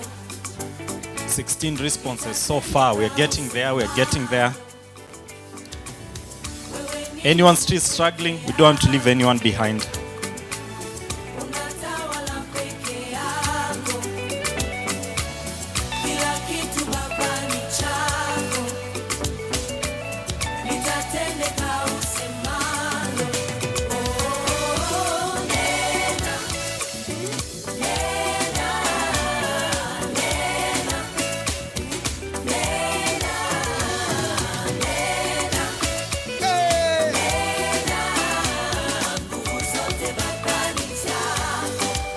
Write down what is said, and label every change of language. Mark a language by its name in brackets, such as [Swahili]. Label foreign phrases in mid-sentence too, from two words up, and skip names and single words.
[English] 16 responses so far. We're getting there, we're getting there. Anyone still struggling? We don't want to leave anyone behind. [Swahili] Unatawala peke yako. Kila kitu baba ni chako. Nitatendeka usemalo. Oh, nena. Nena. Nena. Nena. Nena. Nguvu zote baba ni zako.